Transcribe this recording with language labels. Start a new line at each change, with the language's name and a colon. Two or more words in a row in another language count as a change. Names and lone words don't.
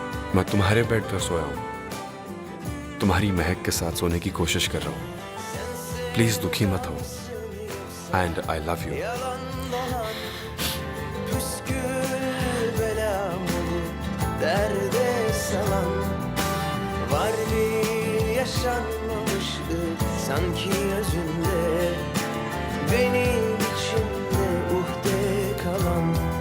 Hindi: मैं तुम्हारे बेड पर सोया हूँ, तुम्हारी महक के साथ सोने की कोशिश कर रहा हूँ। प्लीज दुखी मत हो।
English: and I love you.
Turkish: Püskül belam olup derde salan, var bir yaşanmamışlık sanki özünde, benim içimde uhde kalan.